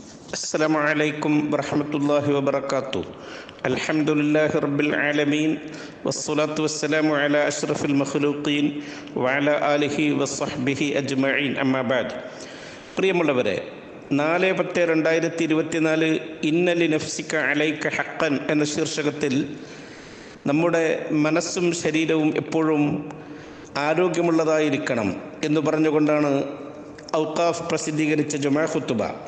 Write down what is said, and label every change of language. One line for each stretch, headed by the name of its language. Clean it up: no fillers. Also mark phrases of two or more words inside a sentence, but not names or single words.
Arabic: السلام عليكم ورحمة الله وبركاته. الحمد لله رب العالمين والصلاة والسلام على أشرف المخلوقين وعلى آله وصحبه أجمعين أما بعد.
Malayalam: പ്രിയമുള്ളവരെ, 4/10/2024
Arabic: إن لنفسك عليك حقا
Malayalam: എന്ന ശീർഷകത്തിൽ നമ്മുടെ മനസ്സും ശരീരവും എപ്പോഴും ആരോഗ്യമുള്ളതായിരിക്കണം എന്ന് പറഞ്ഞുകൊണ്ടാണ് ഔഖാഫ് പ്രസിദ്ധീകരിച്ച ജുമാ ഖുതുബ.